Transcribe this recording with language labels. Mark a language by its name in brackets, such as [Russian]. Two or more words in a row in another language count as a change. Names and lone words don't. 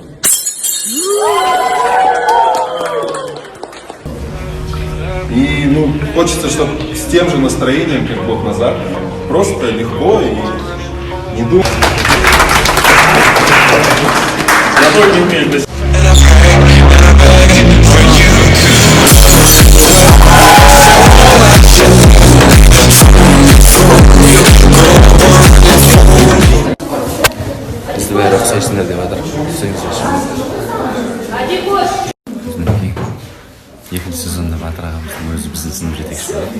[Russian] И хочется, чтобы с тем же настроением, как год назад, просто легко и не думать. Я тоже не умею без... [Kazakh] Бізді бәрі ұқсайсыңдар деп жатыр. Екінші сезонда Батыр ағамыздың өзі біздің сынып жетекшісі.